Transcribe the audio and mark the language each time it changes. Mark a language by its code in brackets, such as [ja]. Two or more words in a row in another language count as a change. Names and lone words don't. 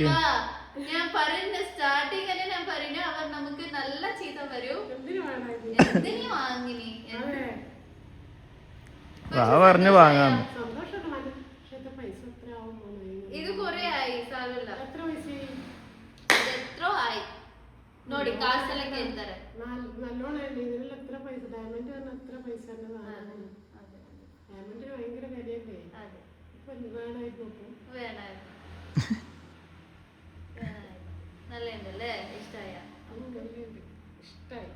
[ml] ഞാൻ പറഞ്ഞ സ്റ്റാർട്ടിങ് അല്ലേ ഞാൻ പറഞ്ഞു, അവർ നമുക്ക് നല്ല ചീത്ത വരും. എന്തിനു വേണമായിരുന്നു? എന്തിനു വാങ്ങിനി? പറഞ്ഞു വാങ്ങാം. സന്തോഷമാണ്. പക്ഷെ പൈസ എത്ര ആവും മോനെ? ഇത് കൊറേ ആയി. സാരല്ല. എത്ര പൈസയായി? എത്രോ ആയി [kn] ನೋಡಿ, ಕಾಸೆಲ್ಲ ಕೇಳ್ತಾರೆ. [ml] നല്ലോണം ഇതിനുള്ള എത്ര പൈസ? ഡയമണ്ട് പറഞ്ഞ എത്ര പൈസ? ഡയമണ്ടിന് ഭയങ്കര വിലയല്ലേ? ഇപ്പൊ വേണമായിരുന്നു. നല്ല ഉണ്ടല്ലേ? ഇഷ്ടായ? ഇഷ്ടായി.